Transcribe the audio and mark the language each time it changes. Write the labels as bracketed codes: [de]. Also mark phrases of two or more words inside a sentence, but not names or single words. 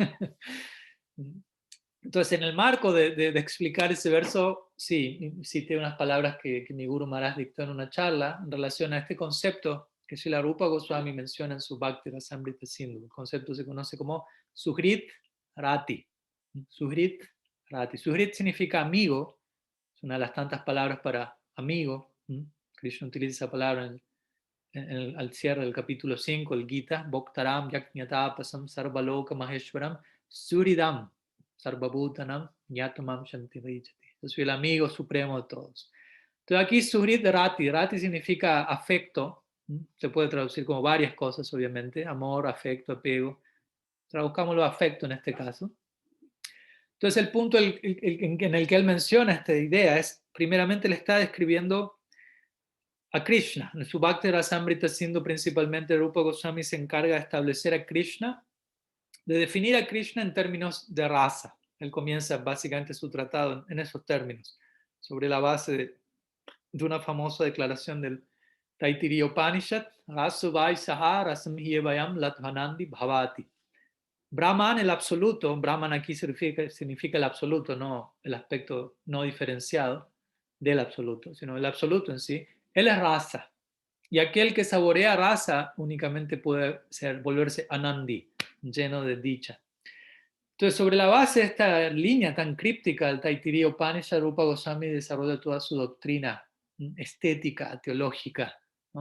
[es] Entonces, en el marco de explicar ese verso, sí, cité unas palabras que mi Guru Maharaj dictó en una charla en relación a este concepto que Srila Rupa Goswami menciona en su Bhakti Rasamrita Sindhu. El concepto se conoce como [sa] सुहृत् रति. सुहृत् रति. [es] Sugrit significa amigo, es una de las tantas palabras para amigo. Krishna utiliza esa palabra al cierre del capítulo 5, el Gita, [sa] भोक्तारं यज्ञतपसां सर्वलोक महेश्वरम् सुहृदं सर्वभूतानां ज्ञात्वामाम् शान्तिम् ऋच्छति. [es] Yo soy el amigo supremo de todos. Entonces aquí [sa] सुहृत् रति, [es] Rati significa afecto, se puede traducir como varias cosas obviamente, amor, afecto, apego. Traduzcámoslo afecto en este caso. Entonces el punto en el que él menciona esta idea es, primeramente le está describiendo a Krishna. En su Bhakti Rasamrita Sindhu principalmente Rupa Goswami se encarga de establecer a Krishna, de definir a Krishna en términos de raza. Él comienza básicamente su tratado en esos términos, sobre la base de una famosa declaración del Taittiriya Upanishad, [sa] रसोवै सः रसं ह्येवायं लब्ध्वानन्दी भवति. [es] Brahman, el absoluto, Brahman aquí significa el absoluto, no el aspecto no diferenciado del absoluto, sino el absoluto en sí. Él es rasa. Y aquel que saborea rasa únicamente puede volverse anandi, lleno de dicha. Entonces, sobre la base de esta línea tan críptica del Taittiriya Upanishad, Rupa Goswami desarrolla toda su doctrina estética, teológica, ¿no?